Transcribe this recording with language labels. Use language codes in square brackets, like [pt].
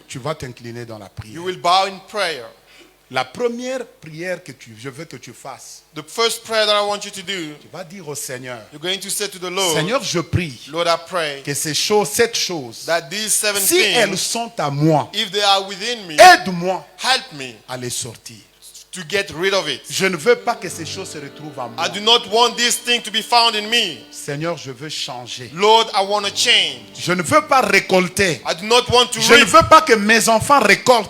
[fr] Tu vas t'incliner dans la prière. [en] You will bow in prayer. [fr] La première prière que je veux que tu fasses, [en] The first prayer that I want you to do, [fr] tu vas dire au Seigneur, [en] you're going to say to the Lord, [fr] Seigneur, je prie [en] Lord, I pray [fr] que ces choses, cette chose, [en] that these seven [fr] si elles [en] things, [fr] sont à moi, [en] if they are within me, [fr] aide-moi [en] help me [fr] à les sortir. [en] to get rid of it. [fr] Je ne veux pas que ces choses se retrouvent en moi. [en] I do not want this thing to be found in me. [fr] Seigneur, je veux changer. [en] Lord, I want to change. [fr] Je ne veux pas récolter. [en] I do not want to [fr] Je ne [en] reap. [fr] veux pas que mes enfants récoltent